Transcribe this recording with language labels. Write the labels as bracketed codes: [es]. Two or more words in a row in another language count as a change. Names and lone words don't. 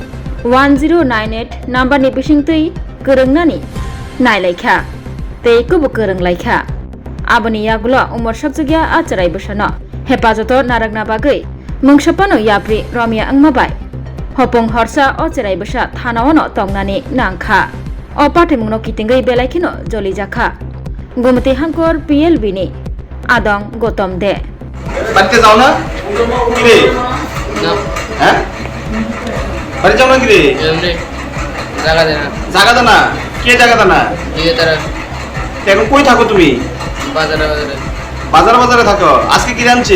[trp] 1098 number ni Bishingtui Kerengnani Nailekya Tei Kubu Kereng Laikha Aboni Yagulo Umor Shokjugya Acherai Bushano Hepajoto Naragna Bagai Mungshapano Yapri Romia Angmabai Hopong Horsa O Cherai Busha Thanawono Tongnani Nangkha O Patimungno Kitingai Belaikino Joli Jaka Gomati Hankor PLB ni Adong Gotom De [bn] বাড়িতে যাও না কি রে হ্যাঁ বাড়ি যাও না কি রে জায়গা দেনা জায়গা দাও না কে জায়গা দাও না দিয়ে তারা এখন কই থাকো তুমি বাজারে বাজারে থাকো আজকে কি রাঁধছে